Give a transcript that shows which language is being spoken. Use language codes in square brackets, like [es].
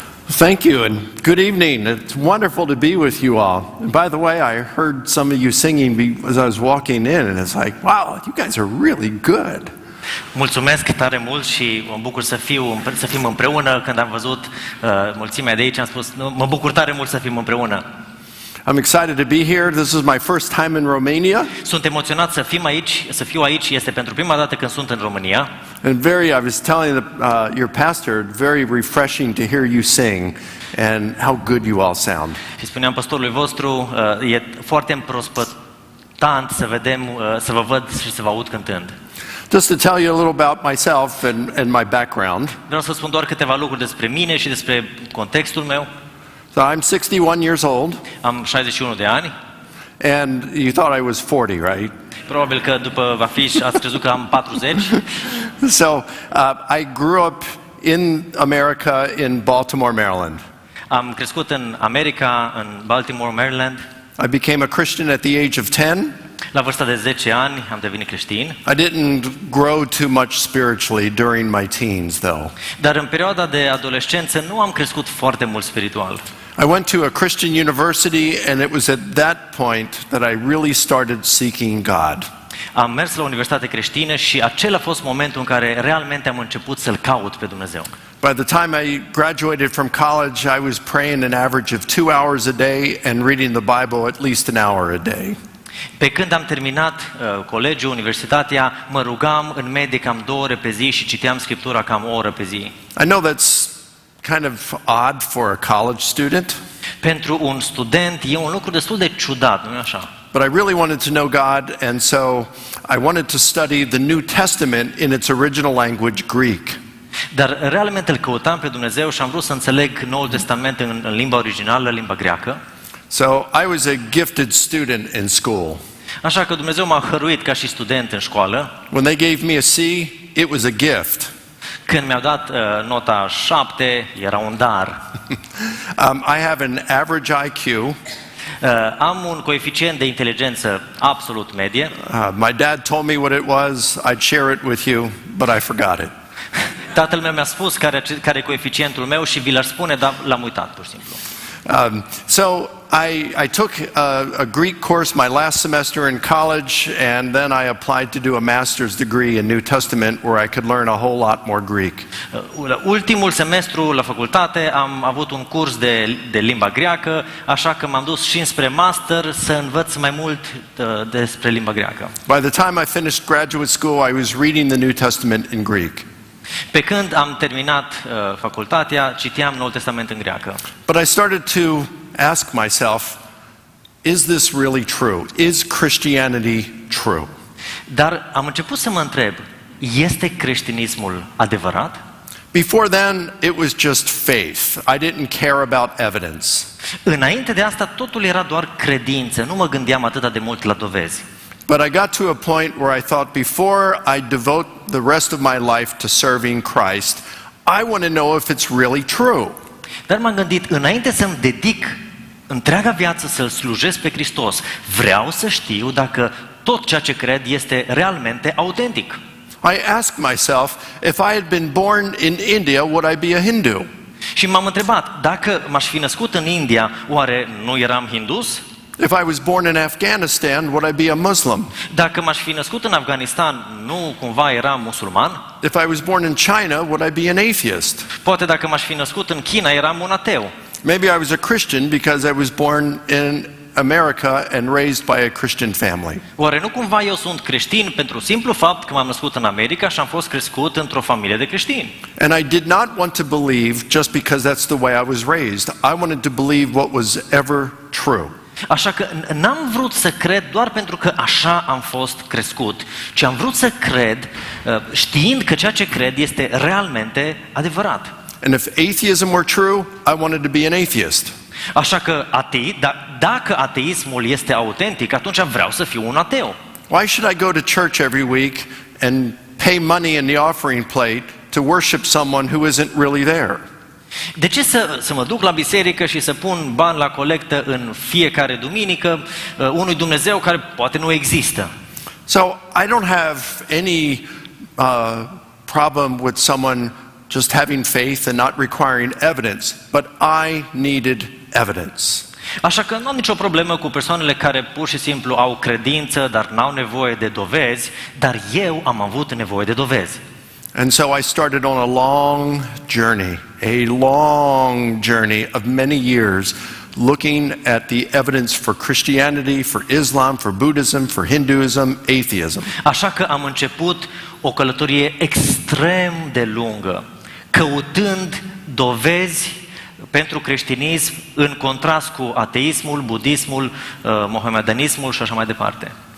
[en] Thank you and good evening. It's wonderful to be with you all. And by the way, I heard some of you singing as I was walking in, and it's like, wow, you guys are really good. [ro] Mulțumesc tare mult și mă bucur să fim împreună. Când am văzut mulțimea de aici, am spus, mă bucur tare mult să fim împreună. [en] I'm excited to be here. This is my first time in Romania. [ro] Sunt emoționat să fiu aici. Este pentru prima dată când sunt în România. [en] And I was telling your pastor, very refreshing to hear you sing and how good you all sound. [ro] Și spuneam pastorului vostru, e foarte împrospătant să vă văd și să vă aud cântând. [en] Just to tell you a little about myself and my background. [ro] Vreau să spun doar câteva lucruri despre mine și despre contextul meu. [en] So I'm 61 years old. [ro] Am 61 de ani. [en] And you thought I was 40, right? [ro] Probabil că după afiș ați crezut că am 40. [en] So I grew up in America in Baltimore, Maryland. [ro] Am crescut în America, în Baltimore, Maryland. [en] I became a Christian at the age of 10. [ro] La vârsta de 10 ani am devenit creștin. [en] I didn't grow too much spiritually during my teens, though. [ro] Dar în perioada de adolescență nu am crescut foarte mult spiritual. [en] I went to a Christian university, and it was at that point that I really started seeking God. [ro] Am mers la universitate creștină și acela a fost momentul în care realmente am început să-L caut pe Dumnezeu. [en] By the time I graduated from college, I was praying an average of 2 hours a day and reading the Bible at least an hour a day. [ro] Pe când am terminat colegiul, universitatea, mă rugam în medie cam 2 ore pe zi și citeam Scriptura cam o oră pe zi. [en] I know that's kind of odd for a college student. [ro] Pentru un student e un lucru destul de ciudat, nu-i așa? [en] But I really wanted to know God, and so I wanted to study the New Testament in its original language, Greek. [ro] Dar realmente îl căutam pe Dumnezeu și am vrut să înțeleg Noul Testament în limba originală, limba greacă. [en] So I was a gifted student in school. [ro] Așa că Dumnezeu m-a hăruit ca și student în școală. [en] When they gave me a C, it was a gift. [ro] Când mi-au dat nota 7, era un dar. [en] I have an average IQ. [ro] Am un coeficient de inteligență absolut medie. [en] My dad told me what it was. I'd share it with you, but I forgot it. [ro] Tatăl meu mi-a spus care e coeficientul meu și vi l-aș spune, dar l-am uitat pur și simplu. [en] So I took a Greek course my last semester in college, and then I applied to do a master's degree in New Testament where I could learn a whole lot more Greek. [ro] Ultimul semestru la facultate am avut un curs de limba greacă, așa că m-am dus și înspre master să învăț mai mult despre limba greacă. [en] By the time I finished graduate school, I was reading the New Testament in Greek. [ro] Pe când am terminat facultatea, citeam Noul Testament în greacă. [en] But I started to ask myself, is this really true? Is Christianity true? [ro] Dar am început să mă întreb, este creștinismul adevărat? [en] Before then, it was just faith. I didn't care about evidence. [ro] Înainte de asta, totul era doar credință, nu mă gândeam atât de mult la dovezi. [en] But I got to a point where I thought, before I devote the rest of my life to serving Christ, I want to know if it's really true. [ro] Dar m-am gândit, înainte să-mi dedic întreaga viață să-L slujesc pe Hristos, vreau să știu dacă tot ceea ce cred este realmente autentic. [en] I asked myself, if I had been born in India, would I be a Hindu? [ro] Și m-am întrebat, dacă m-aș fi născut în India, oare nu eram hindus? [en] If I was born in Afghanistan, would I be a Muslim? [ro] Dacă m-aș fi născut în Afganistan, nu cumva eram musulman? [en] If I was born in China, would I be an atheist? [ro] Poate dacă m-aș fi născut în China, eram un ateu. [en] Maybe I was a Christian because I was born in America and raised by a Christian family. [ro] Oare nu cumva eu sunt creștin pentru simplu fapt că m-am născut în America și am fost crescut într-o familie de creștini? [en] And I did not want to believe just because that's the way I was raised. I wanted to believe what was ever true. [ro] Așa că n-am vrut să cred doar pentru că așa am fost crescut, ci am vrut să cred știind că ceea ce cred este realmente adevărat. [en] And if atheism were true, I wanted to be an atheist. [ro] Așa că dacă ateismul este autentic, atunci vreau să fiu un ateu. [en] Why should I go to church every week and pay money in the offering plate to worship someone who isn't really there? [ro] De ce să mă duc la biserică și să pun bani la colectă în fiecare duminică unui Dumnezeu care poate nu există? [en] So I don't have any problem with someone just having faith and not requiring evidence, but I needed evidence. [ro] Așa că nu am nicio problemă cu persoanele care pur și simplu au credință, dar n-au nevoie de dovezi, dar eu am avut nevoie de dovezi. [en] And so I started on a long journey of many years, looking at the evidence for Christianity, for Islam, for Buddhism, for Hinduism, atheism. [ro] Așa că am început o călătorie extrem de lungă, căutând dovezi pentru creștinism în contrast cu ateismul, budismul, mohamedanismul și așa mai departe.